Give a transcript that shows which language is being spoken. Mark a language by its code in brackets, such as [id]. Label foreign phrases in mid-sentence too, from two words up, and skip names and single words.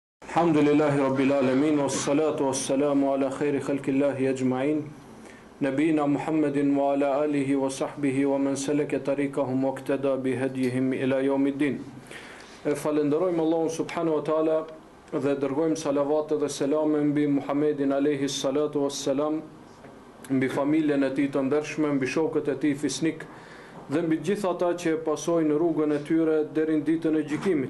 [ar] الحمد لله رب العالمين والصلاة والسلام على خير خلق الله أجمعين نبينا محمد وعلى آله وصحبه ومن سلك طريقهم واقتدى بهديهم إلى يوم الدين. [sq] Falenderojmë Allahun [ar] سبحانه وتعالى [sq] dhe dërgojmë salavat dhe selame mbi Muhammedin [ar] عليه الصلاة والسلام, [sq] mbi familjen e tij të ndershme, mbi shokët e tij fisnik dhe mbi gjithë ata që pasojnë rrugën e tyre deri në ditën e gjykimit.